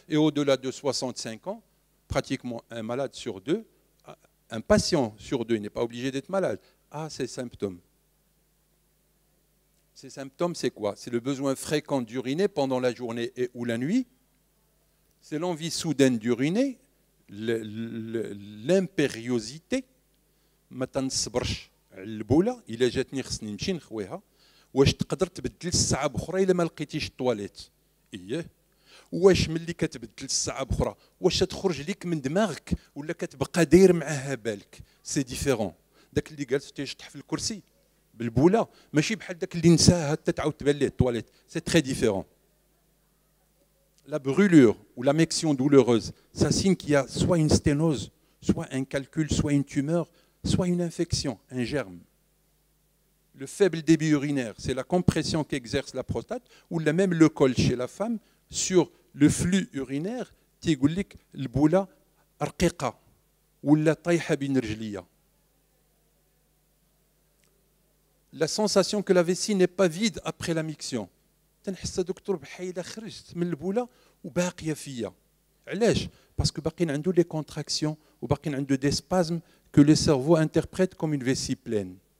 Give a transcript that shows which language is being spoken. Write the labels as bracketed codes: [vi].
[fr] Et au-delà de 65 ans, pratiquement un malade sur deux, un patient sur deux, il n'est pas obligé d'être malade, a ces symptômes. Ces symptômes, c'est quoi? C'est le besoin fréquent d'uriner pendant la journée et ou la nuit. C'est l'envie soudaine d'uriner, l'impériosité. [ar] ما تنصبرش على البوله الا جاتني خصني نمشي نخويها. واش تقدر تبدل الساعه بأخرى الا ما لقيتيش الطواليت؟ اييه. واش ملي كتبدل الساعه بأخرى واش تخرج لك من دماغك ولا كتبقى داير معاها بالك؟ [fr] سي ديفيرون. [ar] داك اللي جالس تيشطح في الكرسي بالبوله ماشي بحال داك اللي نساها حتى تعاود تبان ليه الطواليت. [fr] سي تري ديفيرون. La brûlure ou la mexion douloureuse, ça signe qu'il y a soit une sténose, soit un calcul, soit une tumeur, soit une infection, un germe. Le faible débit urinaire, c'est la compression qu'exerce la prostate, ou même le col chez la femme sur le flux urinaire, [ar] تيقول لك البولة رقيقة ولا طايحة بين رجليا. [fr] La sensation que la vessie n'est pas vide après la miction. [ar] تنحس دكتور بحال خرجت من البوله وباقيه فيا. علاش؟ [fr] باسكو [ar] باقيين عنده [fr] لي كونتراكسيون [ar] وباقيين عنده [fr] دي سبازم que le cerveau interprète comme une vessie pleine.